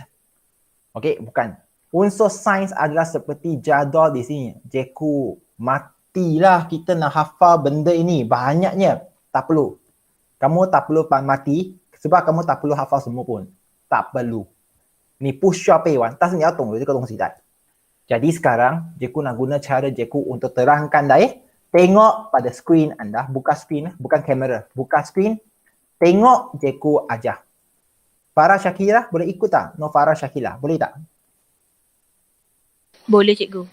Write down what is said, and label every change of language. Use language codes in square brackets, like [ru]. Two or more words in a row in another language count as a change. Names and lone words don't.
[ms] Okey, bukan. Unsur sains adalah seperti jadual di sini. Cikgu, matilah kita nak hafal benda ini. Banyaknya. Tak perlu. Kamu tak perlu mati sebab kamu tak perlu hafal semua pun. Tak perlu. Ni [zh] 不需要背完，但是你要懂得这个东西的。 [ms] Jadi sekarang, cikgu nak guna cara cikgu untuk terangkan dah. Tengok pada skrin anda. Buka skrin, bukan kamera. Buka skrin. Tengok cikgu ajar. Farah Syakila, boleh ikut tak? No Farah Syakila, boleh tak? Boleh cikgu.